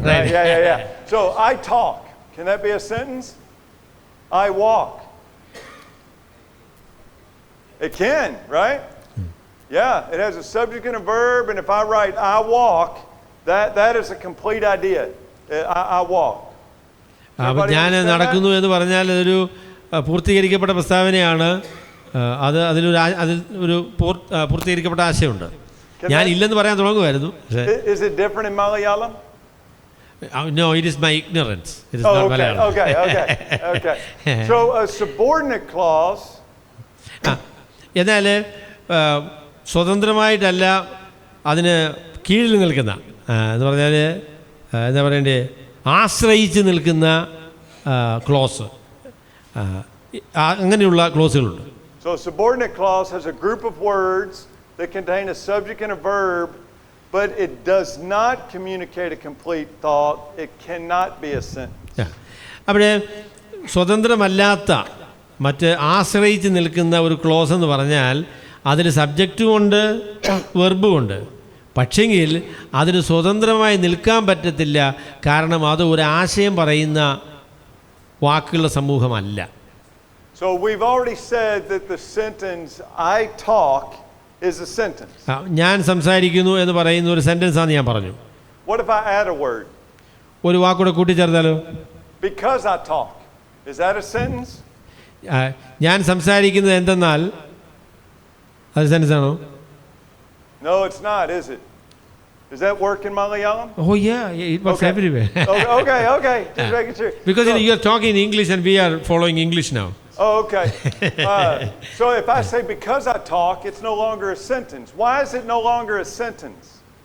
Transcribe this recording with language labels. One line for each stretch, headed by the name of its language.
English: Right? Yeah. So I talk. Can that be a sentence? I walk. It can, right? Yeah, it has a subject and a verb, and if I write I walk, that is a complete idea. I walk.
Malayalam: ഞാൻ നടക്കുന്നു എന്ന് പറഞ്ഞാൽ അതൊരു പൂർത്തീകരിക്കപ്പെട്ട പ്രസ്താവനയാണ്. അതിൽ ഒരു പൂർത്തീകരിക്കപ്പെട്ട ആശയമുണ്ട്. ഞാൻ ഇല്ലെന്ന് പറയാൻ തുടങ്ങുമായിരുന്നു.
English: Is it different in Malayalam? No, it is my ignorance. It is not Malayalam. Okay. So a subordinate clause.
Malayalam: എന്നാൽ സ്വതന്ത്രമായിട്ടല്ല, അതിന് കീഴിൽ നിൽക്കുന്ന എന്ന് പറഞ്ഞാൽ എന്താ പറയണ്ടേ, ആശ്രയിച്ച് നിൽക്കുന്ന ക്ലോസ്, അങ്ങനെയുള്ള ക്ലോസുകളുണ്ട്.
English: So a subordinate clause has a group of words that contain a subject and a verb, but it does not communicate a complete thought. It cannot be a sentence.
Malayalam: അവിടെ സ്വതന്ത്രമല്ലാത്ത മറ്റ് ആശ്രയിച്ച് നിൽക്കുന്ന ഒരു ക്ലോസ് എന്ന് പറഞ്ഞാൽ അതിൽ സബ്ജക്റ്റും ഉണ്ട്, വെർബും ഉണ്ട്. പക്ഷെങ്കിൽ അതിന് സ്വതന്ത്രമായി നിൽക്കാൻ പറ്റത്തില്ല, കാരണം അത് ഒരു ആശയം പറയുന്ന വാക്കുകളുടെ സമൂഹമല്ല.
English: So we've already said that the sentence I talk is a sentence.
Malayalam: ഞാൻ സംസാരിക്കുന്നു എന്ന് പറയുന്ന ഒരു സെന്റൻസ് ആണ് ഞാൻ പറഞ്ഞു.
English: What if I add a word?
Malayalam: ഒരു വാക്കൂടെ കൂട്ടിച്ചേർത്താലോ?
English: Because I talk. Is that a sentence?
Malayalam: ഞാൻ സംസാരിക്കുന്നത് എന്തെന്നാൽ അത് സെന്റൻസ് ആണോ?
English: No, it's not, is it? Does that work in Malayalam? Oh yeah, it works everywhere. Okay. Just making sure. Because you are talking English and we are following English now. Oh, okay. So if I say because I talk, it's no longer a sentence. Why is it no longer a sentence?